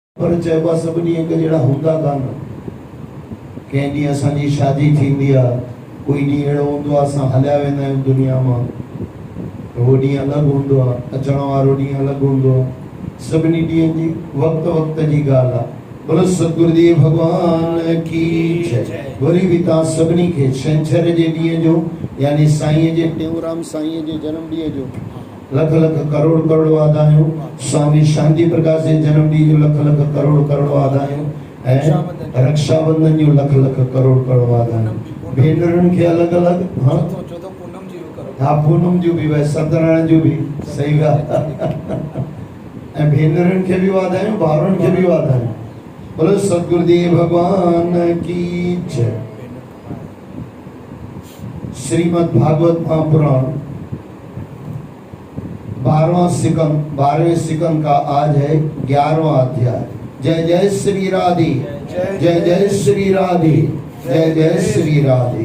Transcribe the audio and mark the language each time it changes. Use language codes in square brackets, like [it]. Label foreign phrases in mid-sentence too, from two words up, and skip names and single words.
[sd] पर चइबो आहे सभिनी हिक जहिड़ा हूंदा कान। कंहिं ॾींहुं असांजी शादी थींदी आहे, कोई ॾींहुं अहिड़ो हूंदो आहे असां हलिया वेंदा आहियूं दुनिया मां, त उहो ॾींहुं अलॻि हूंदो आहे, अचण वारो ॾींहुं अलॻि हूंदो आहे। सभिनी ॾींहंनि जी वक़्त वक़्त जी ॻाल्हि आहे। [hi] बोलो सतगुरुदेव भगवान की जय। [sd] वरी बि तव्हां सभिनी खे छंछर जे ॾींहं जो यानी साईं जे टेऊंराम साईं जे जनम ॾींहं जो लख लख करोड़ करोड़ वाधायूं। स्वामी शांति प्रकाश जे जनम ॾींहं जो लख लख करोड़ करोड़ वाधायूं ऐं रक्षाबंधन जो लख लख करोड़ करोड़ वाधायूं। भेनरुनि खे अलॻि अलॻि हाँ पूनम जो भी वह सत्यनारायण जो भी सही ॻाल्हि ऐं भेनरुनि खे बि वाधायूं, भाउरनि खे बि वाधायूं। [hi] बोलो सतगुरुदेव भगवान की जय। श्रीमद् भागवत महापुराण 12वें सिकंद का आज है 11वां अध्याय। जय जय श्री राधे, जय जय श्री राधे, जय जय श्री राधे।